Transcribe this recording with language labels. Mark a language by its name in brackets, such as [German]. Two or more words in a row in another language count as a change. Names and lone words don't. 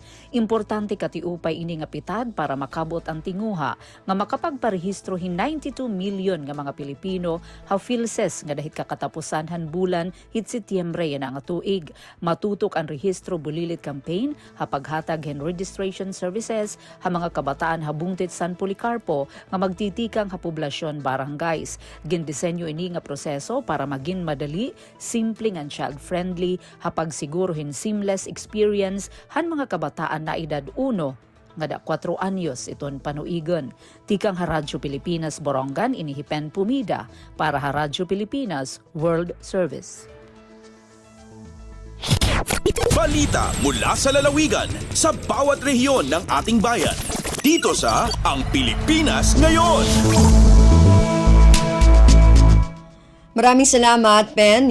[Waray] Importante katiupay ini nga pitad para makabot ang tinguha nga makapagparehistro hin 92 million nga mga Pilipino ha PhilSys nga dahit kakatapusan han bulan hit Setyembre yan ang tuig. Matutok ang Rehistro Bulilit Campaign ha paghatag hen [English] registration services [Waray] ha mga kabataan habungtit San Policarpo nga magtitikang ha poblasyon barangays. Gindisenyo ini nga proseso para maging madali, [English] simple and child-friendly [Waray] ha pagsiguro hin [English] seamless experience [Waray] han mga kabataan na edad 1 nga da 4 anyos iton panuigon. Tikang Radyo Pilipinas Borongan inihipen Pumida para Radyo Pilipinas World Service. [Filipino] Balita mula sa lalawigan sa bawat rehiyon ng ating bayan. Dito sa Ang Pilipinas Ngayon. Maraming salamat, Pen.